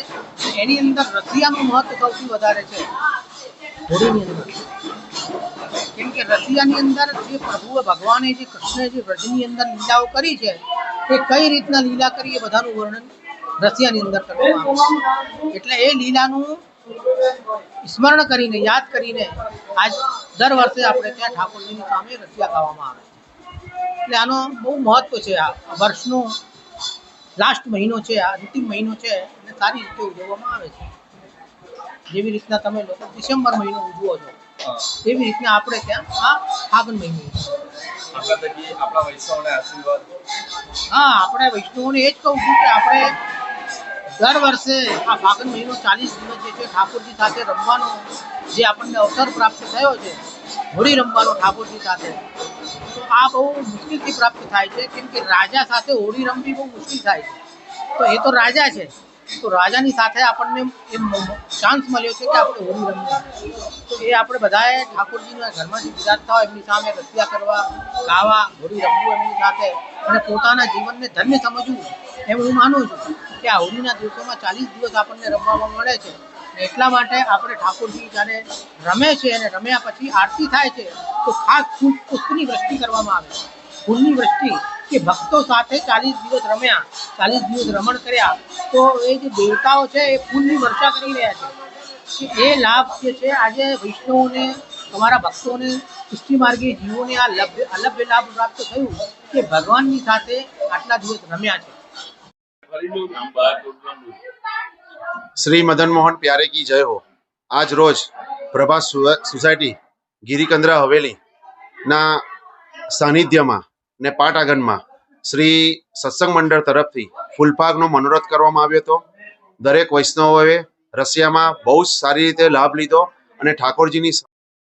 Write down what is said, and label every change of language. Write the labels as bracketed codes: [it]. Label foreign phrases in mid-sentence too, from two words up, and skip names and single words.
[gu] એની અંદર રસિયાનું મહત્વ સૌથી વધારે છે હોળીની અંદર, કેમ કે રસિયાની અંદર જે પ્રભુએ ભગવાને જે કૃષ્ણે જે વ્રજની અંદર લીલાઓ કરી છે એ કઈ રીતના લીલા કરી એ બધાનું વર્ણન રસિયાની અંદર કરવામાં આવે છે। એટલે એ લીલાનું સ્મરણ કરીને યાદ કરીને આજ દર વર્ષે આપણે ત્યાં ઠાકોરજીની સામે રસિયા ગાવામાં આવે છે। એટલે આનો બહુ મહત્વ છે। આ વર્ષનો લાસ્ટ મહીનો હૈ, અંતિમ મહીનો હૈ, સારી રીતે ઉજવવામાં આવે છે। જેવી રીતના તમે લોગ ડિસેમ્બર મહીનો ઉજવો છો તેવી રીતના આપણે ત્યાં આ ફાગણ મહીનો આપણા થકી આપણા વૈષ્ણવોને આશીર્વાદ। હાં, આપણે વૈષ્ણવોને એજ કહું છું કે આપણે દર વર્ષે આ ફાગણ મહીનો 40 દિવસ જે છે ઠાકુરજી સાથે રમવાનો જે આપણને અવસર પ્રાપ્ત થયો છે, હોળી રમવાનો ઠાકુરજી સાથે, તો આ બહુ મુશ્કેલ થી પ્રાપ્ત થાય છે। કેમ કે રાજા સાથે હોળી રમવી બહુ મુશ્કેલ થાય છે। તો એ તો રાજા છે, તો રાજાની સાથે આપણને ચાંસ મળ્યો છે કે આપણે હોળી રમવી। તો એ આપણે બધાએ ઠાકુરજીના ઘરમાં જે વિરાજતા હોય એમની સામે રસિયા કરવા, ગાવા, હોળી રમવું એમની સાથે અને પોતાના જીવનને ધન્ય સમજવું એમ હું માનું છું કે આ હોળીના દિવસોમાં 40 દિવસ આપણને રમવા મળે છે। એટલા માટે આપણે ઠાકોરજી જ્યારે રમે છે અને રમ્યા પછી આરતી થાય છે તો ખાસ પુષ્પની વૃષ્ટિ કરવામાં આવે છે, ફૂલની વૃષ્ટિ કે ભક્તો સાથે 40 દિવસ રમ્યા, 40 દિવસ રમણ કર્યા તો એ જે દેવતાઓ છે એ ફૂલની વર્ષા કરી રહ્યા છે। એ લાભ જે છે આજે વૈષ્ણવોને, તમારા ભક્તોને, સૃષ્ટિ માર્ગી જીવોને આ અલભ્ય લાભ પ્રાપ્ત થયું કે ભગવાનની સાથે આટલા દિવસ રમ્યા છે। [hi] श्री मदन मोहन प्यारे की जय हो। [gu] આજ રોજ પ્રભાત સોસાયટી ગિરિચંદ્રા હવેલી ના સાનિધ્ય મેં ને પાટ આંગણ મેં શ્રી સત્સંગ મંડળ તરફથી ફૂલપાકનો મનોરથ કરવામાં આવ્યો હતો। દરેક વૈષ્ણવોએ રસિયા [hi] में बहुत [gu] સારી રીતે લાભ લીધો અને ઠાકોરજીની